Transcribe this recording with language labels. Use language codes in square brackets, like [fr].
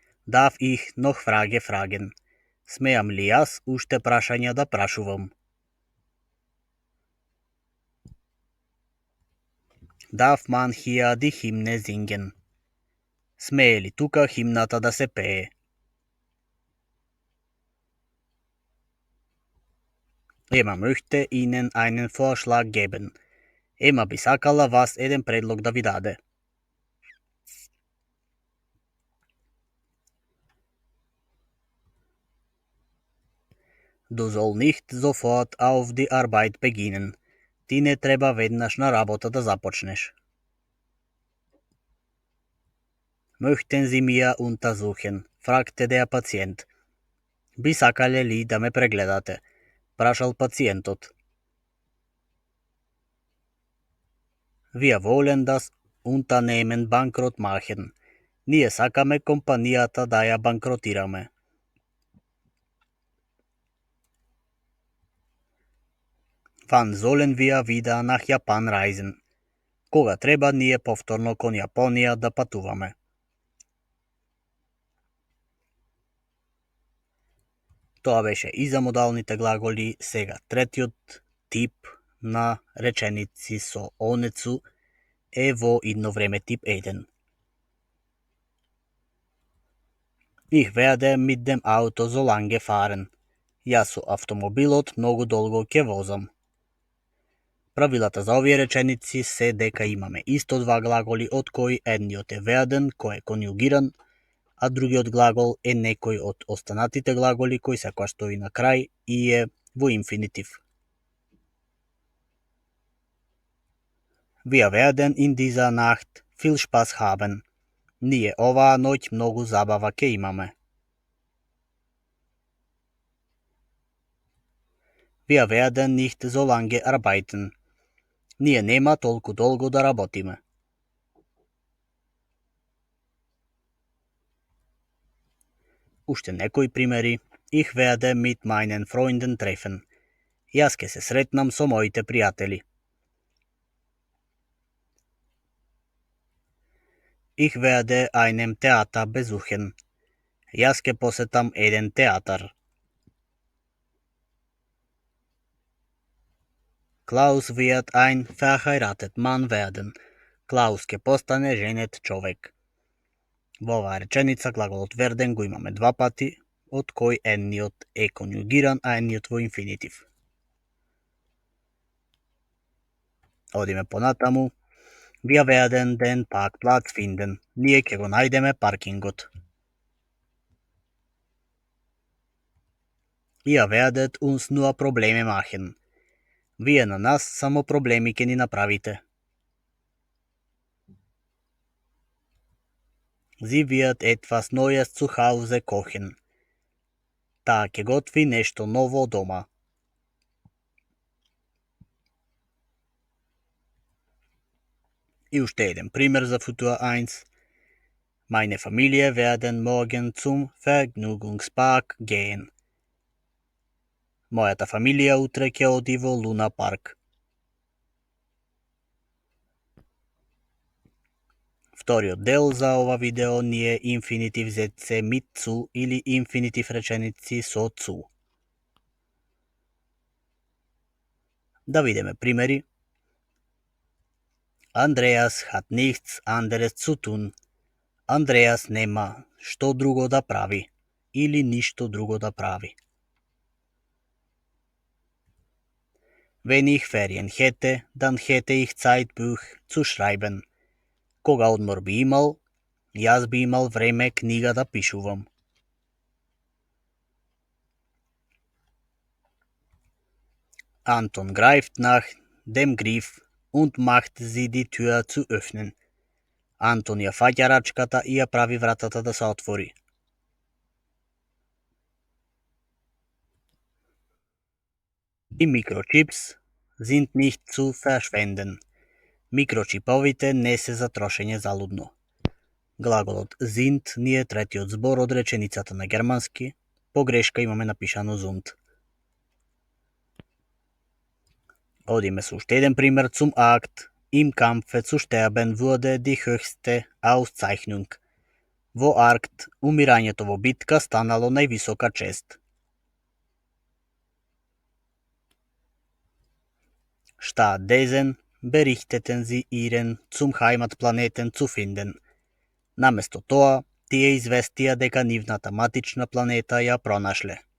[de] Darf ich noch Frage fragen? [mk] Смеам ли јас уште прашања да прашувам? [de] Darf man hier die Hymne singen? [mk] Смее ли тука химната да се пее? [de] Ема möchte Ihnen einen Vorschlag geben. [mk] Ема би сакала вас еден предлог да ви даде. [de] Du soll nicht sofort auf die Arbeit beginnen. [mk] Ти не треба веднаш на работа да започнеш. [de] Möchten Sie mir untersuchen? Fragte der Patient. [mk] Би сакале ли да ме прегледате? Прашал пациентот. [de] Wir wollen das Unternehmen bankrott machen. [mk] Ние сакаме компанијата да ја банкротираме. [de] Wann sollen wir wieder nach Japan reisen? [mk] Кога треба ние повторно кон Јапонија да патуваме? Тоа беше и за модалните глаголи, сега третиот тип на реченици со онецу е во идно време тип 1. [de] Ich werde mit dem Auto so lange fahren. [mk] Јас со автомобилот многу долго ќе возам. Правилата за овие реченици се дека имаме исто два глаголи од кои едниот е werden, кој е конјугиран, а другиот глагол е некој од останатите глаголи кој секогаш стои на крај и е во инфинитив. [de] Wir werden in dieser Nacht viel Spaß haben. [mk] Ние оваа ноќ многу забава ќе имаме. [de] Wir werden nicht so lange arbeiten. [mk] Ние нема толку долго да работиме. Уште некои примери. [de] Ich werde mit meinen Freunden treffen. [mk] Јас ќе се сретнам со моите пријатели. [de] Ich werde einem Theater besuchen. [mk] Јас ќе посетам еден театар. [de] Klaus wird ein verheiratet Mann werden. [mk] Klaus ќе постане женет човек. Во оваа реченица глаголот werden го имаме два пати, од кој едниот е конјугиран, а едниот во инфинитив. Одиме понатаму. [de] Wir werden den Parkplatz finden. [mk] Ние ќе го најдеме паркингот. [de] Ihr werdet uns nur Probleme machen. [mk] Вие на нас само проблеми ќе ни направите. [de] Sie wird etwas Neues zu Hause kochen. [mk] Таа ќе готви нешто ново дома. И уште еден пример за Futur 1. [de] Meine Familie werden morgen zum Vergnügungspark gehen. [mk] Мојата фамилија утре ќе оди во Луна парк. Вториот дел за ова видео ни е инфинитив зетце [de] mit zu [mk] или инфинитив реченици со zu. Да видиме примери. [de] Andreas hat nichts anderes zu tun. [mk] Andreas нема што друго да прави или ништо друго да прави. [de] Wenn ich Ferien hätte, dann hätte ich Zeit, Buch zu schreiben. [mk] Кога одмор би имал, јас би имал време книга да пишувам. [de] Anton greift nach dem Griff und macht sie die Tür zu öffnen. [mk] Антон ја фаќа рачката и ја прави вратата да се отвори. [de] Die Mikrochips sind nicht zu verschwenden. [mk] Микрочиповите не се за трошење залудно. Глаголот sind ни е третиот збор од реченицата на германски. По грешка имаме напишано sind. Одиме со уште еден пример zum Akt. [de] Im Kampfe zu sterben wurde die höchste Auszeichnung. [mk] Во Аркт, умирањето во битка станало највисока чест. [de] Stattdessen berichteten sie ihren zum Heimatplaneten zu finden. [mk] Наместо тоа, тие известија дека нивната матична планета ја пронашле.